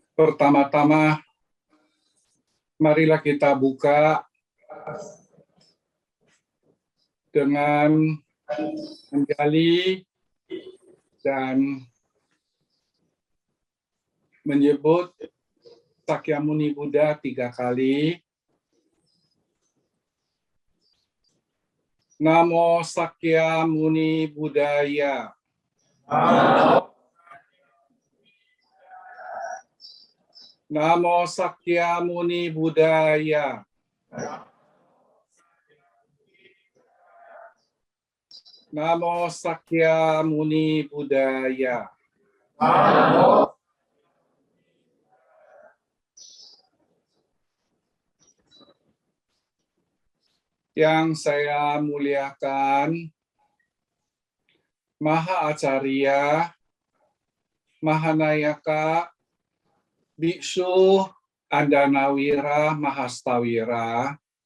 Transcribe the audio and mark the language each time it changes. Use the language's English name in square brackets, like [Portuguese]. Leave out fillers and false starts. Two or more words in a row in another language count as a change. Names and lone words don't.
[Indonesian] Pertama-tama, marilah kita buka dengan menggali dan menyebut Sakyamuni Buddha 3 kali. [Pali] Namo Sakyamuni Buddhaya. Namo Sakyamuni Buddhaya. Namo Sakyamuni Buddhaya. [Indonesian] Yang saya muliakan, Maha Acarya, Mahanayaka, Biksu Andanawira Mahastawira,